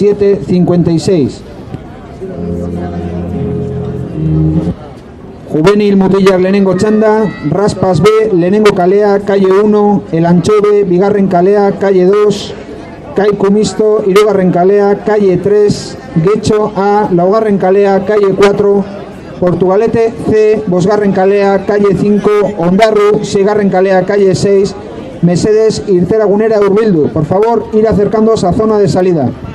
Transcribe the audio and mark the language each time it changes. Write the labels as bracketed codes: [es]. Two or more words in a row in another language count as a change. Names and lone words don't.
[eu] 7-56, Juvenil mutilak lehenengo txanda, Raspas B, lehenengo kalea, calle 1, El Anchove, bigarren kalea, calle 2, Kaiku Misto, hirugarren kalea, calle 3, Getxo A, laugarren kalea, calle 4, Portugalete C, bosgarren kalea, calle 5, Ondarru, seigarren kalea, calle 6, Mesedes, irtera gunera hurbildu. [es] Por favor, ir acercándoos a zona de salida.